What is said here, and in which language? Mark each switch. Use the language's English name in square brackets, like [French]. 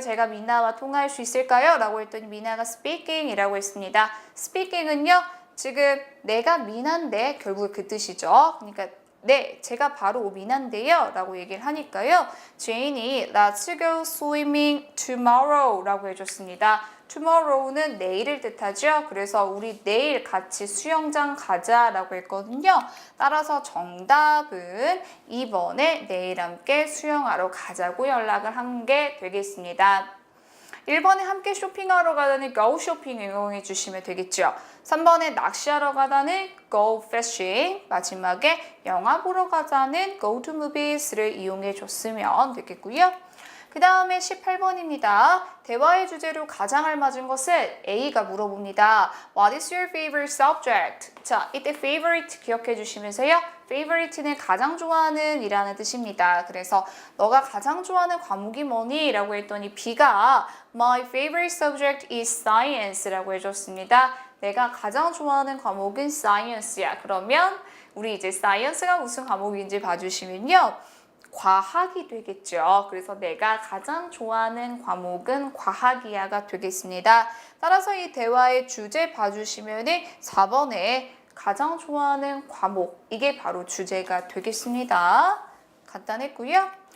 [Korean] 제가 미나와 통화할 수 있을까요? 라고 했더니 미나가 speaking 이라고 했습니다. speaking은요. 지금 내가 미나인데 결국 그 뜻이죠. 그러니까 네, 제가 바로 미나인데요 라고 얘기를 하니까요. 제인이 Let's go swimming tomorrow 라고 해줬습니다. tomorrow는 내일을 뜻하죠. 그래서 우리 내일 같이 수영장 가자 라고 했거든요. 따라서 정답은 2번에 내일 함께 수영하러 가자고 연락을 한 게 되겠습니다. 1번에 함께 쇼핑하러 가다는 go 쇼핑 응용해 주시면 되겠죠. 3번에 낚시하러 가다는 go fishing, 마지막에 영화 보러 가자는 go to movies 를 이용해 줬으면 되겠고요. 그 다음에 18번입니다. 대화의 주제로 가장 알맞은 것을 A가 물어봅니다. [English] What is your favorite subject? [Korean] 자, 이때 favorite 기억해 주시면서요. favorite는 가장 좋아하는 이라는 뜻입니다. 그래서 너가 가장 좋아하는 과목이 뭐니? 라고 했더니 B가 My favorite subject is science 라고 해줬습니다. 내가 가장 좋아하는 과목은 science야. 그러면 우리 이제 science가 무슨 과목인지 봐주시면요. 과학이 되겠죠. 그래서 내가 가장 좋아하는 과목은 과학이야가 되겠습니다. 따라서 이 대화의 주제 봐주시면 4번에 가장 좋아하는 과목, 이게 바로 주제가 되겠습니다. 간단했고요.